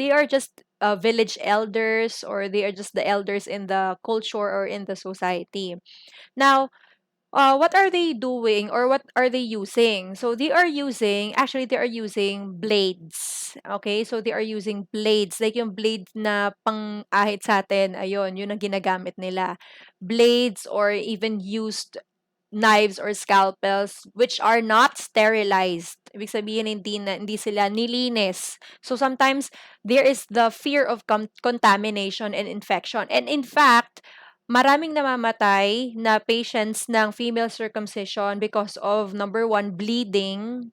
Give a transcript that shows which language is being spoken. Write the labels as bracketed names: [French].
[English] They are just village elders, or they are just the elders in the culture or in the society. Now, what are they doing, or what are they using? So they are using blades. Okay? So they are using blades. [Filipino] Like yung blade na pang-ahit sa atin, ayun, yun ang ginagamit nila. [English] Blades, or even used knives or scalpels which are not sterilized. [Filipino] Ibig sabihin, hindi sila nilinis. [English] So sometimes there is the fear of contamination and infection. And in fact, [Filipino] maraming namamatay na [English] patients ng female circumcision because of, number one, bleeding.